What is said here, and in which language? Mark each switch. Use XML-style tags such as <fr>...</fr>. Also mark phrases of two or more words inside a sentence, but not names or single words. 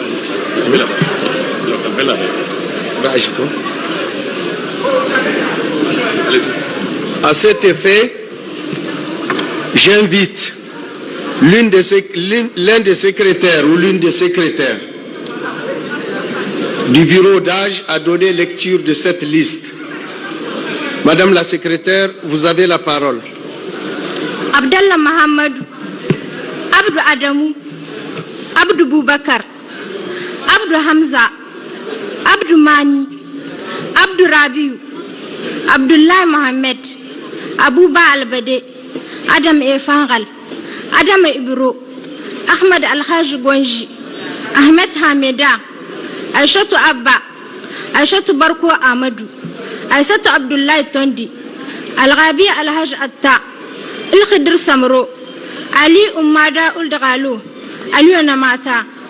<fr>À cet effet, j'invite l'un des secrétaires ou l'une des secrétaires du bureau d'âge à donner lecture de cette liste. Madame la secrétaire, vous avez la parole. Abdallah Mohamed, Abdou Adamou, Abdou Boubakar, Abdou Hamza, Abdou Mani, Abdou Rabiou, Abdullah Mohamed, Abouba Albade, Adam Efangal, Adam Ibro, Ahmed Al-Haj Gwanji, Ahmed Hameda, Aïchatou Abba, Aïchatou Barko Amadou, Aïssatou Abdullah Tondi, Al-Rabi Al-Haj Atta, Il-Khidr Samro, Ali Ummada Ul-Dagalo, Ali Namata,</fr>